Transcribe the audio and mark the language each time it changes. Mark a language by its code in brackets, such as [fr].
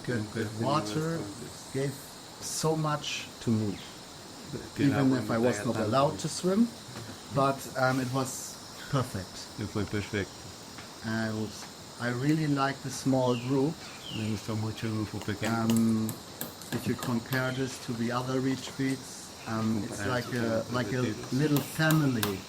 [en] The water gave so much to me, even if I was not allowed to swim. But it was perfect. [es] Que fue perfecto. [en] And I really like the small group. [es] Me gustó mucho el grupo pequeño. [en] If you compare this to the other retreats, it's like a little family,